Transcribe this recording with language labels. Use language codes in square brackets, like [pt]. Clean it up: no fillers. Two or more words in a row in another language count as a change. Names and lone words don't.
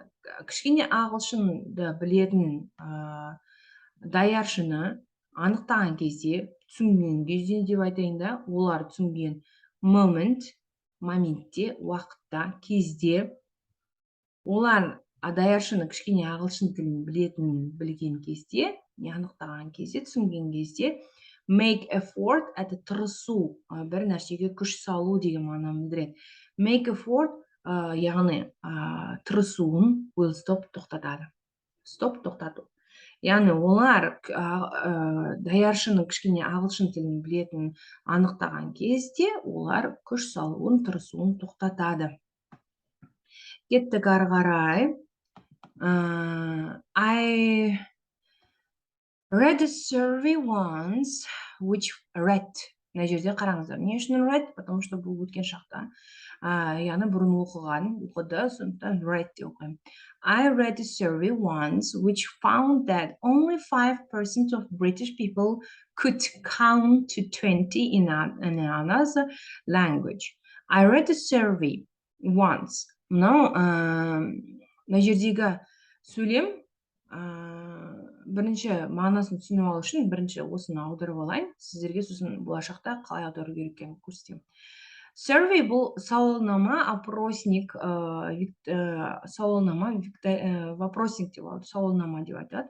[kk] Кішкене ағылшынды білетін даяршыны анықтаған кезде, түсінген кезде деп айтайын да, олар түсінген моментте, уақытта, кезде, олар даяршыны кішкене ағылшын тілін білген кезде, не анықтаған кезде, түсінген кезде, [en] make effort, [kk] это тырысу, бір нәрсеге күш салу деген мағынаны білдіреді. [en] Make effort, [kk] яғни тырысуын [en] will stop, [kk] тоқтатады. Stop, тоқтату. Яғни олар даяршының кішкене ағылшын тілін білетін анықтаған кезде, олар күш салуын, тырысуын тоқтатады. Кеттік ары қарай. [en] I read a survey once, which read. [kk] Мына жерде қараңыздар. Не үшін read? [ru] Потому что [kk] бұл өткен шақта. Яғни бұрын оқыды, сондықтан read деп оқимын. [en] I read a survey once, which found that only 5% of British people could count to 20 in another language. I read a survey once. [kk] Мына жердегі сөйлем бірінші мағынасын түсініп алу үшін бірінші осыны аударып алайын. Сіздерге сосын болашақта қалай аудару керек екенін көрсетемін. Survey бұл сауалнама, опросник, вопросник деп алады, сауалнама деп айтады.